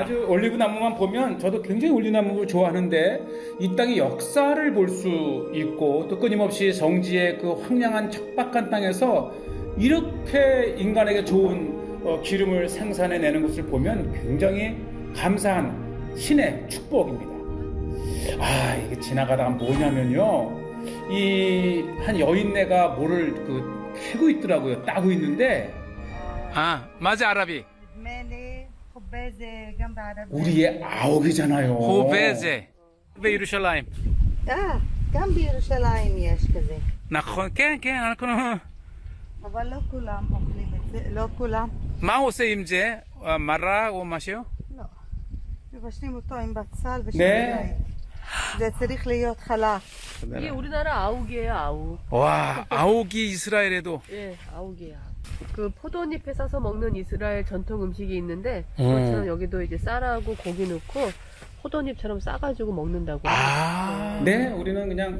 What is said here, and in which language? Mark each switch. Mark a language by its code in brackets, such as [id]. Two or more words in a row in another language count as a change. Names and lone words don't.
[ko] 아주 올리브 나무만 보면 저도 굉장히 올리브 나무를 좋아하는데 이 땅의 역사를 볼 수 있고 또 끊임없이 성지의 그 황량한 척박한 땅에서 이렇게 인간에게 좋은 기름을 생산해내는 것을 보면 굉장히 감사한 신의 축복입니다. 이게 지나가다가 뭐냐면요, 이 한 여인네가 뭐를 캐고 있더라고요. 따고 있는데 맞아, 아라비. 우리의 아옥이잖아요. [he] 호베제 בירושלים. גם בירושלים יש כזה. נכון, כן, אנחנו... אבל לא כולם אוכלים את זה, לא כולם. מה הוא עושה עם זה? מרק או משהו? לא. מבשלים אותו עם בצל [ko] 네. [he] ושמיים. זה צריך להיות חלק. [ko] 이게 우리나라 아욱이에요, 아욱. 와, 아옥이 이스라엘에도. 예, 아욱이야. 그 포도잎에 싸서 먹는 이스라엘 전통 음식이 있는데, 그렇지만 여기도 이제 쌀하고 고기 넣고 포도잎처럼 싸가지고 먹는다고. 네, 우리는 그냥